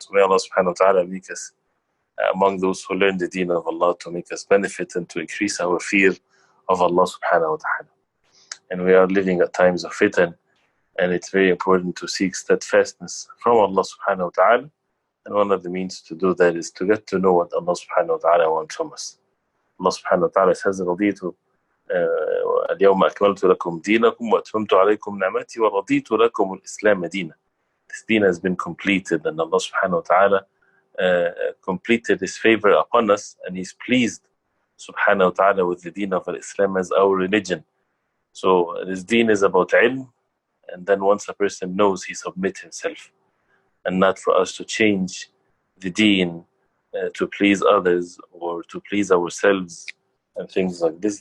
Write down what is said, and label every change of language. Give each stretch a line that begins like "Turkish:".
English: So may Allah subhanahu wa ta'ala make us among those who learn the deen of Allah, to make us benefit and to increase our fear of Allah subhanahu wa ta'ala. And we are living at times of fitan, and it's very important to seek steadfastness from Allah subhanahu wa ta'ala. And one of the means to do that is to get to know what Allah subhanahu wa ta'ala wants from us.
Arabic: Allah subhanahu wa ta'ala says, رَضِيتُ اليوم أكملت لكم دينكم وأتممت عليكم نعمتي ورضيت لكم الإسلام دينا.
English: This deen has been completed, and Allah subhanahu wa ta'ala completed His favor upon us, and He's pleased subhanahu wa ta'ala with the deen of Islam as our religion. So this deen is about ilm, and then once a person knows, he submits himself, and not for us to change the deen to please others or to please ourselves and things like this.